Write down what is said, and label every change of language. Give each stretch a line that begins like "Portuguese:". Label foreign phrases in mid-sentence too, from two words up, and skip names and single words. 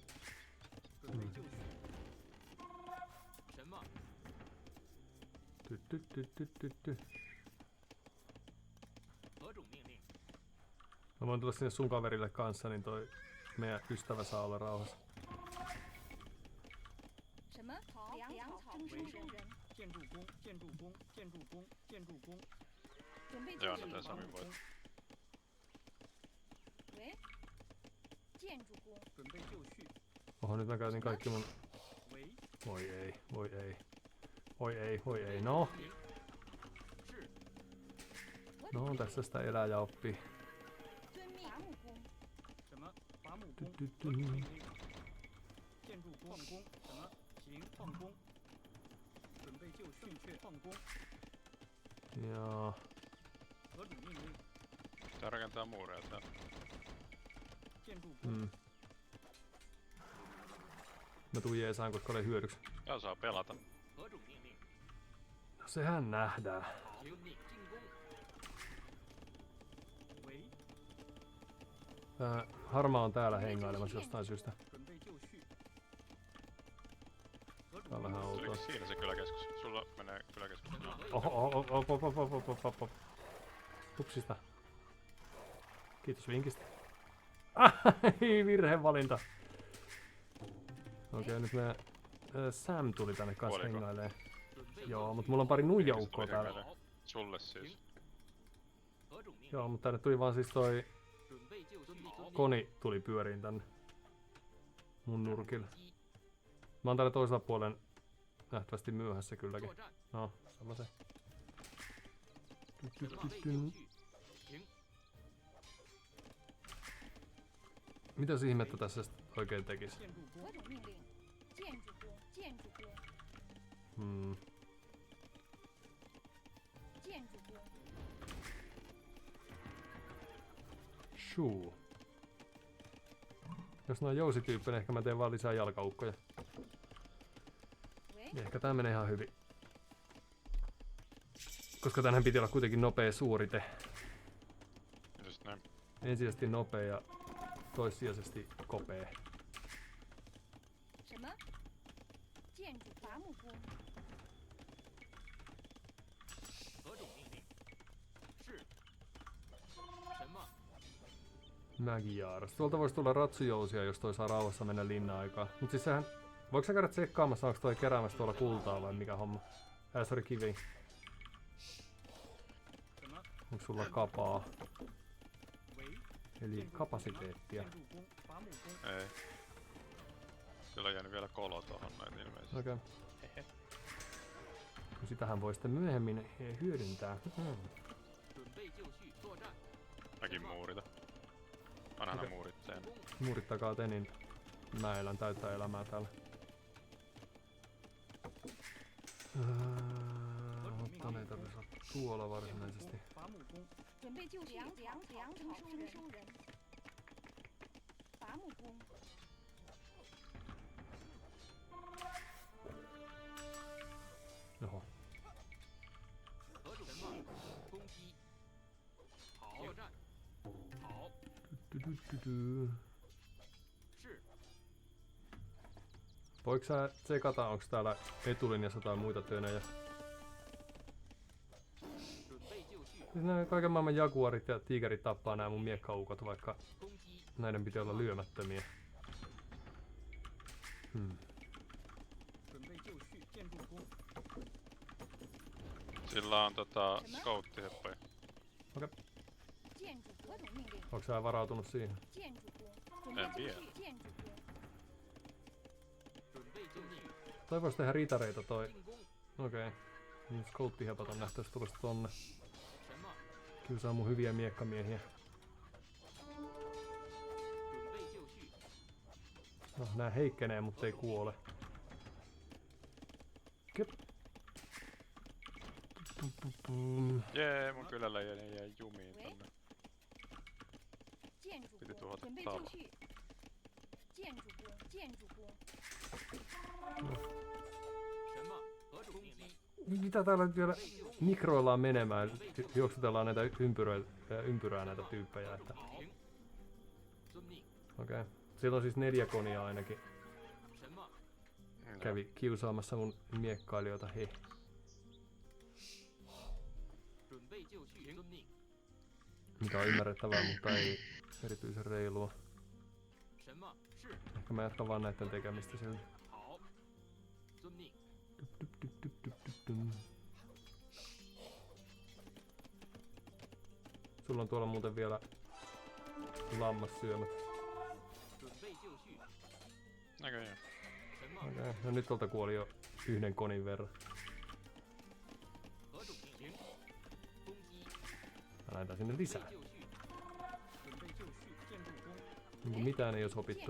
Finnish: Ty. Mä voin tulla sinne sun kaverille kanssa, niin toi meidän ystävä saa olla rauhassa.
Chinese: 什么？粮草征收人。建筑工，建筑工，建筑工，建筑工，准备
Finnish: Joo,
Chinese: 就
Finnish: no
Chinese: 绪。
Finnish: tässä on voi.
Chinese: 喂，建筑工。准备就绪。
Finnish: Oho, nyt mä käytin kaikki mun...
Chinese: 喂，
Finnish: Voi ei, voi ei. Voi ei, voi ei. No,
Chinese: 是
Finnish: no tässä sitä elää ja oppii.
Chinese: 遵命。伐木工。什么？伐木工，
Finnish: ty.
Chinese: 合主命令。建筑矿工，什么？行，矿工。准备就绪，确矿工，
Finnish: Ja...
Chinese: 合主命令。
Finnish: Tää rakentaa muureja täällä.
Chinese: 建筑工，
Finnish: Mä tuun jeesaan, koska oli hyödyksi. Ja saa pelata.
Chinese: 合主命令。
Finnish: No sehän nähdään.
Chinese: 行，进攻。喂，
Finnish: Tää harmaa on täällä hengailemassa jostain syystä.
Chinese: 准备就绪。合主
Finnish: Tää on
Chinese: 命
Finnish: vähän
Chinese: 令。
Finnish: outoa. Oliko siinä se kyläkeskus? Sulla menee kyläkeskus. Oho. Hupsista. Kiitos vinkistä. Ai, virhevalinta. Okei, nyt meidän Sam tuli tänne kanssa Kuoliko? hengailee. Joo, mutta mulla on pari nuijaukkoa täällä. Hengailee. Sulle siis.
Chinese: 合主命令。
Finnish: Joo, mutta tänne tuli vaan siis toi
Chinese: 准备就绪。
Finnish: koni tuli pyöriin tänne mun nurkille. Mä oon täällä toisella puolen nähtävästi myöhässä kylläkin.
Chinese: 作战，
Finnish: No, sama se.
Chinese: 准备就绪。行，
Finnish: Mitäs ihmettä tässä sit oikein tekis?
Chinese: 建筑工何，种命令？建筑工。建筑工。 建筑工。
Finnish: Shoo. Jos nää on jousityyppinen, ehkä mä teen vaan lisää jalkaukkoja.
Chinese: 喂，
Finnish: Niin ehkä tää menee ihan hyvin. Koska tänhän piti olla kuitenkin nopea suorite. Just näin. Ensisijaisesti nopea ja toissijaisesti kopea.
Chinese: 什么？建筑伐木工。合主命令。是。什么？
Finnish: Magiaaras. Tuolta voisi tulla ratsujousia, jos toi saa rauhassa mennä linna-aikaa. Mut siis sehän... Voiko sä käydä tsekkaamassa, onko toi keräämässä tuolla kultaa vai mikä homma? Sori, kivi.
Chinese: 什么？
Finnish: Onko sulla kapaa?
Chinese: 喂，
Finnish: Eli kapasiteettia.
Chinese: 建筑工，伐木工，
Finnish: Ei. Sillä on jäänyt vielä kolo tohon näin ilmeisesti. Okei. No sitähän voi sitten myöhemmin hyödyntää.
Chinese: 准备就绪，作战。
Finnish: Mäkin muurita. Anna Okei. muurit sen.
Chinese: 攻，
Finnish: Muurittakaa te, niin mä elän täyttää elämää täällä. Mutta ne ei tarvitse olla tuolla
Chinese: 建筑
Finnish: varsinaisesti.
Chinese: 工，伐木工，准备就绪。粮草征收人。伐木工。
Finnish: Oho.
Chinese: 合主什么？攻击。好，作战。好， Du. 是。
Finnish: Voiko sä tsekata, onko täällä etulinjassa tai muita tönejä?
Chinese: 准备就绪，
Finnish: Siis nämä kaiken maailman jaguarit ja tigerit tappaa nämä mun miekkaukot, vaikka
Chinese: 攻击。
Finnish: näiden piti olla lyömättömiä.
Chinese: 准备就绪，建筑工，
Finnish: Sillä on scouttiheppoja.
Chinese: 建筑何种命令？
Finnish: Onko sä varautunut siihen?
Chinese: 建筑工。准备就绪。建筑工。准备就绪，
Finnish: Toi vois tehdä ritareita toi.
Chinese: 进攻。
Finnish: Okei. Nyt scouttihepot on nähtävästi tulossa tonne.
Chinese: 什么？
Finnish: Kyllä saa mun hyviä miekkamiehiä.
Chinese: 准备就绪，
Finnish: No, nää heikkenee, mutta ei kuole. Köp. Pum. Jee, mun kylällä jäi jumiin tonne.
Chinese: 建筑
Finnish: Piti
Chinese: 工，
Finnish: tuhota
Chinese: 准备
Finnish: talo.
Chinese: 就绪。建筑工，建筑工，什么？何种命令？
Finnish: Mitä täällä nyt vielä mikroillaan menemään? Juoksutellaan näitä ympyrää näitä tyyppejä. Että...
Chinese: 好。遵命。
Finnish: Okei. Siellä on siis 4 konia ainakin.
Chinese: 什么？
Finnish: Kävi kiusaamassa mun miekkailijoita. He.
Chinese: 准备就绪。遵命。
Finnish: Mikä on ymmärrettävää, mutta ei erityisen reilua.
Chinese: 什么？是。
Finnish: Ehkä mä jatkan vaan näiden tekemistä silti.
Chinese: 好。遵命。
Finnish: Sulla on tuolla muuten vielä lammassyömät.
Chinese: 准备就绪。
Finnish: Näköjään.
Chinese: 什么？
Finnish: Okei. No nyt tuolta kuoli jo 1 konin verran.
Chinese: 何种命令？攻击。
Finnish: Mä lähdetään sinne lisää.
Chinese: 就绪。准备就绪。建筑工。
Finnish: Niin mitään ei oo sopittu.